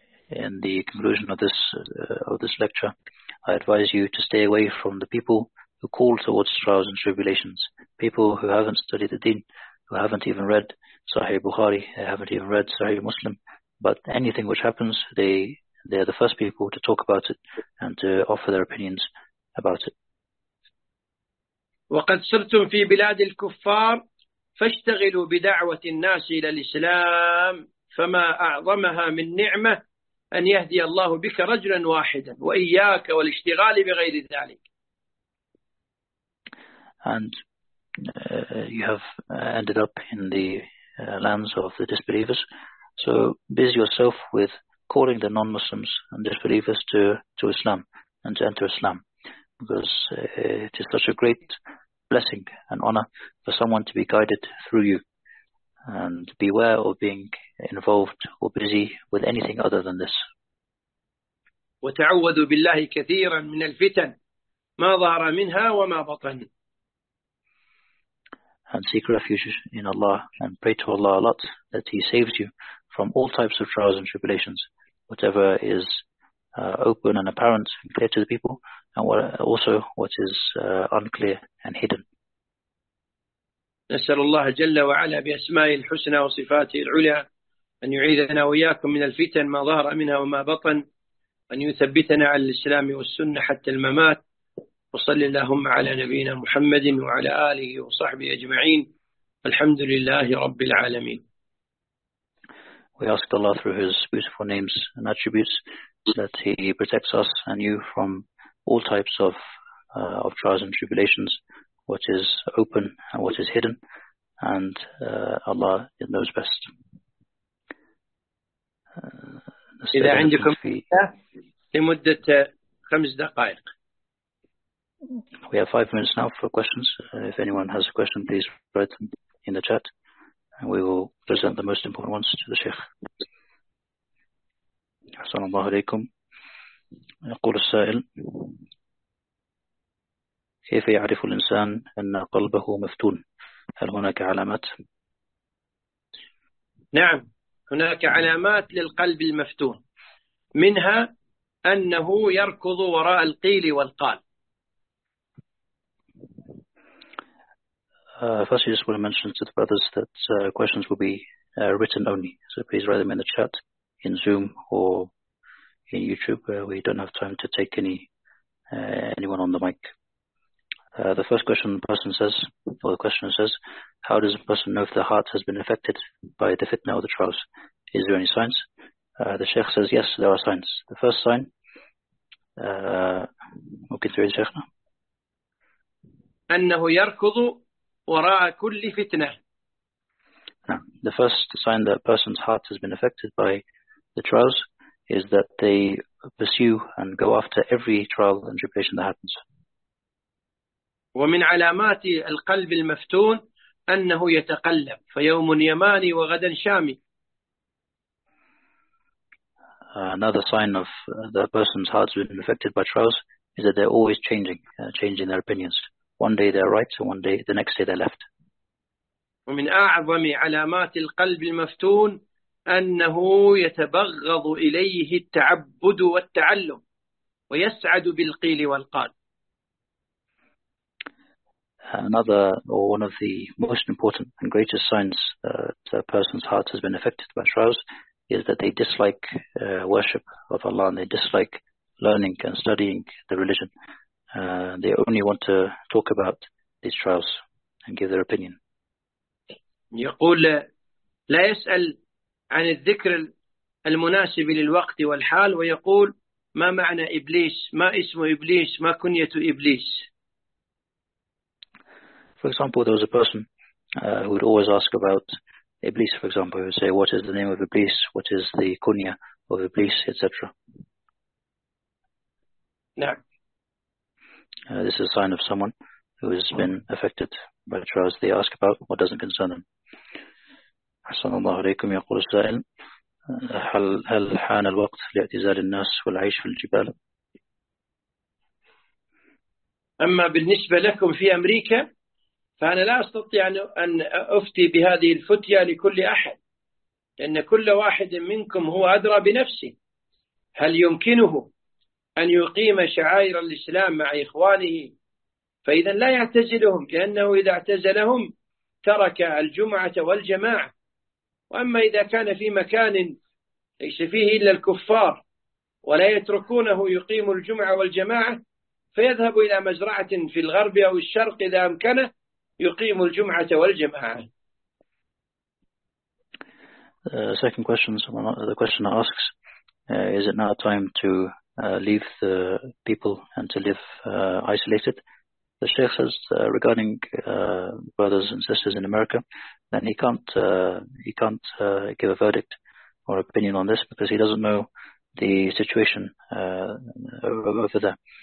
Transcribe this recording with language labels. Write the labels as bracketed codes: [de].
[en] In the conclusion of this lecture, I advise you to stay away from the people who call towards trials and tribulations, people who haven't studied the deen, who haven't even read Sahih Bukhari, they haven't even read Sahih Muslim, but anything which happens, they are the first people to talk about it and to offer their opinions about it. [ar] وقد صرتم في بلاد الكفار فاشتغلوا بدعوة الناس إلى الإسلام، فما أعظمها من نعمة أن يهدي الله بك رجلا واحدا وإياك والاشتغال بغير ذلك. [en] And you have ended up in the lands of the disbelievers. So busy yourself with calling the non-Muslims and disbelievers to Islam and to enter Islam, because it is such a great blessing and honor for someone to be guided through you. And beware of being involved or busy with anything other than this. [ar] وتعوذوا بالله كثيرا من الفتن ما ظهر منها وما بطن. [en] And seek refuge in Allah and pray to Allah a lot that He saves you from all types of trials and tribulations, whatever is open and apparent and clear to the people, and what is unclear and hidden. [ar] نسأل الله جل وعلا بأسمائه الحسنى وصفاته العليا أن يعيذنا وإياكم من الفتن ما ظهر منها وما بطن، أن يثبتنا على الإسلام والسنة حتى الممات. وصل اللهم على نبينا محمد وعلى آله وصحبه أجمعين، الحمد لله رب العالمين. [en] We ask Allah through His beautiful names and attributes that He protects us and you from all types of trials and tribulations, what is open and what is hidden, and Allah knows best. [ar] إذا عندكم لمدة خمس دقائق. [en] We have 5 minutes now for questions. If anyone has a question, please write them in the chat. And we will present the most important ones to the Sheikh. [ar] Assalamu alaikum. يقول السائل: كيف يعرف الإنسان أن قلبه مفتون؟ هل هناك علامات؟ نعم، هناك علامات للقلب المفتون، منها أنه يركض وراء القيل والقال. [en] First, you just want to mention to the brothers that questions will be written only. So please write them in the chat, in Zoom, or in YouTube, where we don't have time to take anyone on the mic. The first question the person says, or the questioner says, how does a person know if the heart has been affected by the fitna or the trials? Is there any signs? The Sheikh says, yes, there are signs. The first sign, okay, through the Sheikh now. [ar] أنه يركض وراء كل فتنة. [en] Now, the first sign that a person's heart has been affected by the trials is that they pursue and go after every trial and tribulation that happens. [ar] ومن علامات القلب المفتون أنه يتقلب، فيوم يماني وغدا شامي. [en] Another sign of the person's heart being affected by trials is that they're always changing, changing their opinions. One day they're right, and one day, the next day they're left. [ar] ومن أعظم علامات القلب المفتون أنه يتبغض إليه التعبد والتعلم ويسعد بالقيل والقال. [en] Another, or one of the most important and greatest signs that a person's heart has been affected by trials is that they dislike worship of Allah, and they dislike learning and studying the religion. They only want to talk about these trials and give their opinion. [ar] يقول لا يسأل عن الذكر المناسب للوقت والحال، ويقول ما معنى إبليس، ما اسم إبليس، ما كنية إبليس. [en] For example, there was a person who would always ask about Iblis, for example. He would say, what is the name of Iblis? What is the kunya of Iblis, etc.? No. This is a sign of someone who has been affected by the trials. They ask about what doesn't concern them. [ar] Assalamu alaikum, yaqul as-sa'il. هل حان الوقت لاعتزال الناس والعيش في الجبال؟ أما بالنسبة لكم في أمريكا فأنا لا أستطيع أن أفتي بهذه الفتية لكل أحد، لأن كل واحد منكم هو أدرى بنفسه، هل يمكنه أن يقيم شعائر الإسلام مع إخوانه؟ فإذا لا يعتزلهم، لأنه إذا اعتزلهم ترك الجمعة والجماعة. وأما إذا كان في مكان ليس فيه إلا الكفار ولا يتركونه يقيم الجمعة والجماعة، فيذهب إلى مزرعة في الغرب أو الشرق إذا أمكنه يقيم الجمعة والجماعة. [en] Second question, someone, the questioner asks, is it now time to leave the people and to live isolated? The Sheikh says, regarding brothers and sisters in America, that he can't give a verdict or opinion on this because he doesn't know the situation over there.